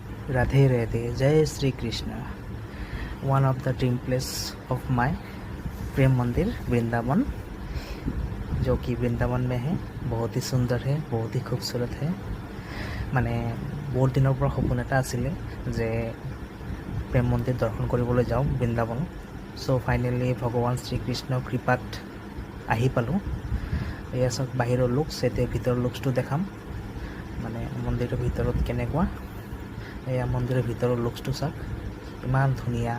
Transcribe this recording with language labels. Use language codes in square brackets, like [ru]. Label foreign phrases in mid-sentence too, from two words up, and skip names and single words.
[hi] राधे राधे, जय श्री कृष्ण। [en] one of the dream place of my प्रेम मंदिर वृंदावन, [hi] जो कि वृंदावन में है। बहुत ही सुंदर है, बहुत ही खूबसूरत है। माने बहुत दिनों पर [as] সপোন এটা आছিলে যে প্ৰেম মন্দিৰ দৰ্শন কৰিবলৈ যাওঁ বৃন্দাবন। চ' ফাইনেলি ভগৱান শ্ৰীকৃষ্ণৰ কৃপাত আহি পালোঁ। এয়া চাওক বাহিৰৰ লুকছ, এতিয়া ভিতৰৰ লুকছটো দেখাম। মানে মন্দিৰৰ ভিতৰত কেনেকুৱা, এয়া মন্দিৰৰ ভিতৰৰ লুকছটো চাওক, ইমান ধুনীয়া।